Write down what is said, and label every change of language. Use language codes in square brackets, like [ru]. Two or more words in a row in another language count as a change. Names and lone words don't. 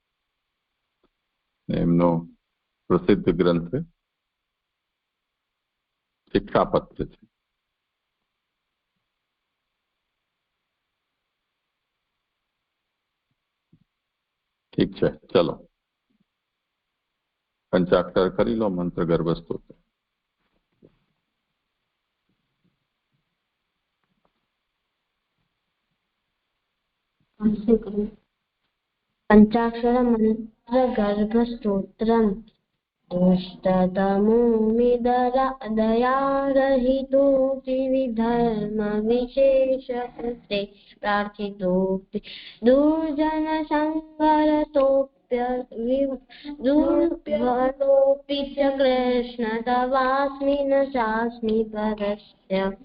[gu] એમનો પ્રસિદ્ધ ગ્રંથ શિક્ષાપત્ર છે. ઠીક છે, ચલો પંચાક્ષર કરી લો, મંત્ર ગર્ભ સ્તોત્ર. [sa] पञ्चाक्षर मंत्र गर्भ स्तोत्रम्। दयारहितोऽपि विधर्म विशेषकृते प्रार्थितोऽपि दुर्जन दुर्भटोऽपि च कृष्ण तवास्मि न चास्मि परस्य।